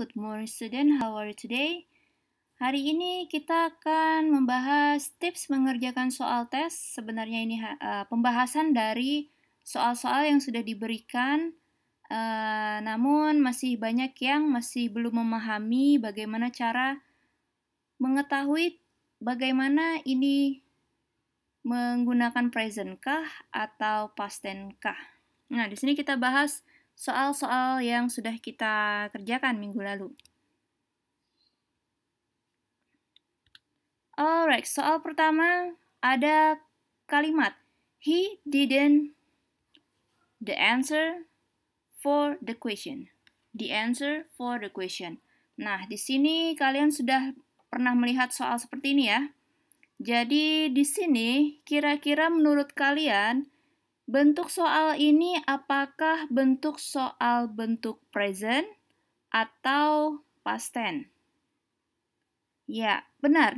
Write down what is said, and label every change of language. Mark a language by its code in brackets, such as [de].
[en] Good morning student, how are you today? [id] Hari ini kita akan membahas tips mengerjakan soal tes. Sebenarnya ini pembahasan dari soal-soal yang sudah diberikan, namun masih banyak yang masih belum memahami bagaimana cara mengetahui bagaimana ini menggunakan present kah atau past tense kah. Nah, di sini kita bahas soal-soal yang sudah kita kerjakan minggu lalu. [en] Alright, [id] soal pertama ada kalimat [en] he didn't the answer for the question. The answer for the question. [id] Nah, di sini kalian sudah pernah melihat soal seperti ini ya. Jadi di sini kira-kira menurut kalian bentuk soal ini apakah bentuk soal bentuk present atau past tense? Ya, benar.